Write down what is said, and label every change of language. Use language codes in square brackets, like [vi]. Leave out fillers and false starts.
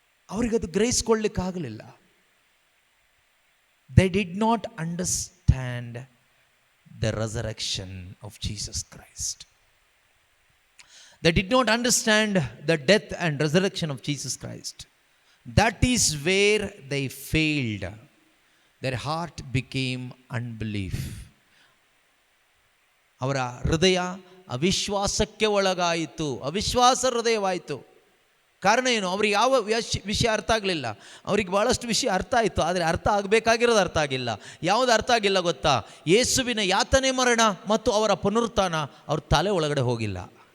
[kn] ಅವರಿಗದು ಗ್ರಹಿಸ್ಕೊಳ್ಳಿಕ್ಕಾಗಲಿಲ್ಲ. [en] They did not understand the resurrection of Jesus Christ. They did not understand the death and resurrection of Jesus Christ. That is where they failed. their heart became unbelief. [kn] ಅವರ ಹೃದಯ ಅವಿಶ್ವಾಸಕ್ಕೆ ಒಳಗಾಯಿತು, ಅವಿಶ್ವಾಸ ಹೃದಯವಾಯಿತು. ಕಾರಣ ಏನು? ಅವ್ರಿಗೆ ಯಾವ ವಿಷಯ ಅರ್ಥ ಆಗಲಿಲ್ಲ. ಅವ್ರಿಗೆ ಭಾಳಷ್ಟು ವಿಷಯ ಅರ್ಥ ಆಯಿತು, ಆದರೆ ಅರ್ಥ ಆಗಬೇಕಾಗಿರೋದು ಅರ್ಥ ಆಗಿಲ್ಲ. ಯಾವುದು ಅರ್ಥ ಆಗಿಲ್ಲ ಗೊತ್ತಾ? ಯೇಸುವಿನ ಯಾತನೆ, ಮರಣ ಮತ್ತು ಅವರ ಪುನರುತ್ಥಾನ ಅವ್ರ ತಲೆ ಒಳಗಡೆ ಹೋಗಿಲ್ಲ.